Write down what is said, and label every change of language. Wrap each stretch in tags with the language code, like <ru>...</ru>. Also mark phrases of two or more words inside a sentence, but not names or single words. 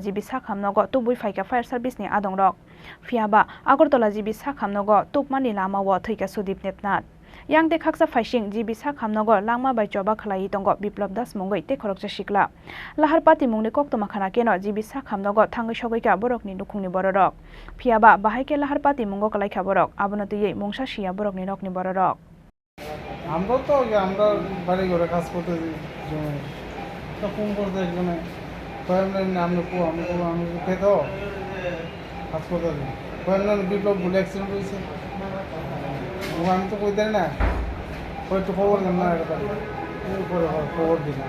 <trp>jibi sakhamnogo tubui faika</trp> <en>fire service</en> <trp>ni adongrok Fiaba Agartala jibi sakhamnogo tubmani lamawo thuika Sudip Debnath Yangte khaksa faising jibi sakhamnogo langma bai choba khlai tongo Biplop Das Mungai te khoroksa shikla Laharpati Mungni koktoma khana keno jibi sakhamnogo thangai sogaika borokni nukhungni bororok Fiaba bahaike Laharpati Mungo Kalaikha borok abonotiyei mungsa shia borokni nokni bororok</trp> <bn>আমরা তো আমরা বাড়ি ঘরে কাজ করতে তো ফোন করতে একজনে কয়েকজন আমি খেত কাজ করতে কয়েকজন বিপ্লব বলে অ্যাক্সিডেন্ট হয়েছে আমি তো কই দেয় না একটু খবর দেন না পরে খবর দিলাম</bn>